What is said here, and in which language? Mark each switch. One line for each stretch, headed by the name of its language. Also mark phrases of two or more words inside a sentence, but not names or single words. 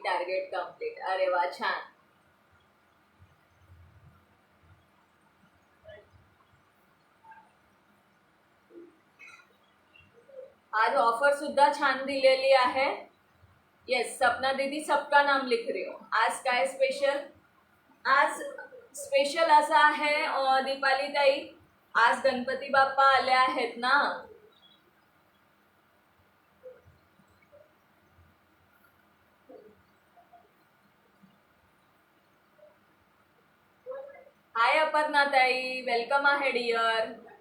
English: target complete.
Marathi: अरे वा, छान. आज ऑफर सुद्धा छान दिलेली आहे. येस,
Hindi: सपना दीदी सबका नाम लिख रही हो.
Marathi: आज काय स्पेशल? आज स्पेशल असं आहे दीपाली ताई, आज गणपती बाप्पा आले आहेत ना. हाय अपर्णा ताई, वेलकम आहे डिअर.